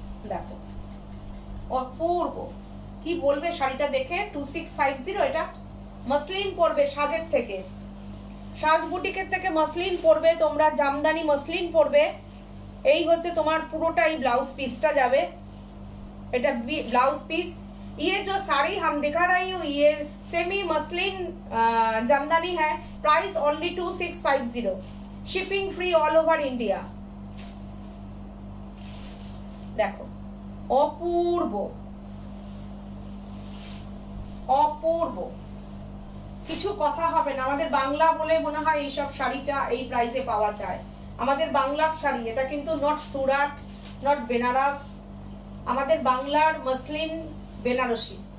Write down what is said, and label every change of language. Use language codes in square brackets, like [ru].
[bn] দেখো অপূর্ব, কি বলবে শাড়িটা দেখে। 2650, এটা মসলিন পরবে সাজের থেকে, সাজ বুটিকের থেকে মসলিন পরবে তোমরা, জামদানি মসলিন পরবে। এই হচ্ছে তোমার পুরোটাই ব্লাউজ পিসটা যাবে, এটা ब्लाउज पीस। [hi] ये जो साड़ी हम दिखा रही हूँ ये सेमी मसलिन जामदानी है, price only 2650, shipping free all over India. देखो [bn] অপূর্ব অপূর্ব, কিছু কথা হবে না। আমাদের বাংলা বলে মনে হয় এইসব শাড়িটা এই প্রাইসে পাওয়া যায়, আমাদের বাংলার শাড়ি। এটা কিন্তু নট সুরাট, নট বেনারস, আমাদের বাংলার মসলিন বেনারসি।